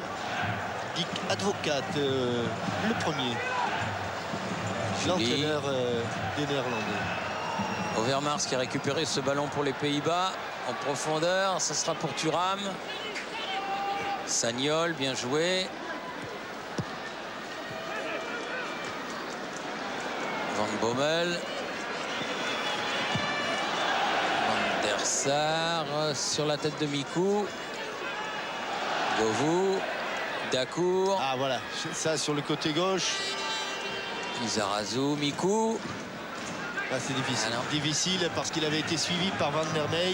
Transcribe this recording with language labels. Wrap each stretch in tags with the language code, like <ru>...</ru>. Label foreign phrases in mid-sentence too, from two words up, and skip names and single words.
<fr>Dick Advocat, le premier, l'entraîneur des Néerlandais. Overmars qui a récupéré ce ballon pour les Pays-Bas en profondeur. Ça sera pour Thuram. Sagnol, bien joué. Van Bommel. Van der Sar sur la tête de Mikou. Govou. Dacour. Ah voilà, ça sur le côté gauche. Lizarazu, Mikou. Ah, c'est difficile. Ah Difficile parce qu'il avait été suivi par Van der Meijden.</fr>